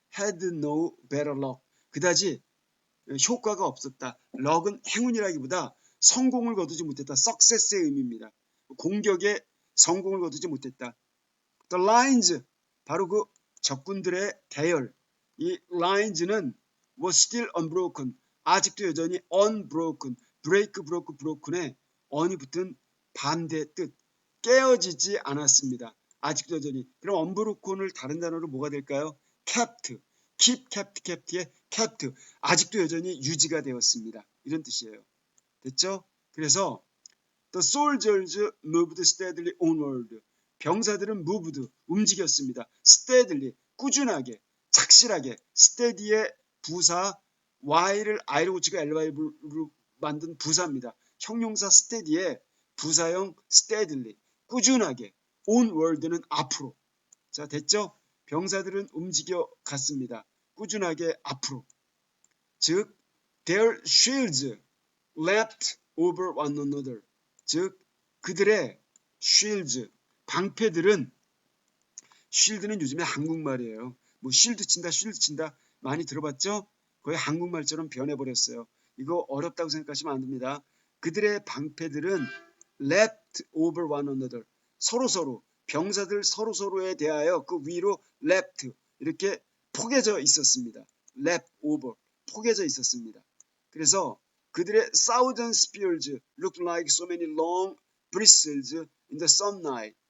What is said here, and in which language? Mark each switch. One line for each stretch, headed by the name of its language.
English: had no better luck.
Korean: 그다지 효과가 없었다. luck은 행운이라기보다 성공을 거두지 못했다. success의 의미입니다. 공격에 성공을 거두지 못했다.
English: The lines,
Korean: 바로 그 적군들의 대열.
English: 이 lines는 was still unbroken.
Korean: 아직도 여전히 unbroken. broken에 on이 붙은 반대 뜻. 깨어지지 않았습니다. 아직도 여전히. 그럼 unbroken을 다른 단어로 뭐가 될까요?
English: kept. keep의 kept.
Korean: 아직도 여전히 유지가 되었습니다. 이런 뜻이에요. 됐죠? 그래서
English: the soldiers moved steadily onward.
Korean: 병사들은 moved, 움직였습니다. steadily, 꾸준하게, 착실하게. steady의 부사 y를 i로 고치고 ly로 만든 부사입니다. 형용사 steady의 부사형 steadily, 꾸준하게. onward는 앞으로. 자, 됐죠? 병사들은 움직여 갔습니다. 꾸준하게 앞으로. 즉
English: their shields leapt over one another.
Korean: 즉 그들의 shields, 방패들은, shield는 요즘에 한국말이에요. 뭐 쉴드 친다, 쉴드 친다 많이 들어봤죠? 거의 한국말처럼 변해버렸어요. 이거 어렵다고 생각하시면 안 됩니다. 그들의 방패들은
English: leapt over one another.
Korean: 서로서로, 병사들 서로서로에 대하여 그 위로 leapt, 이렇게 포개져 있었습니다. leapt over, 포개져 있었습니다. 그래서
English: 그들의 thousand spears looked like so many long bristles in the sunlight.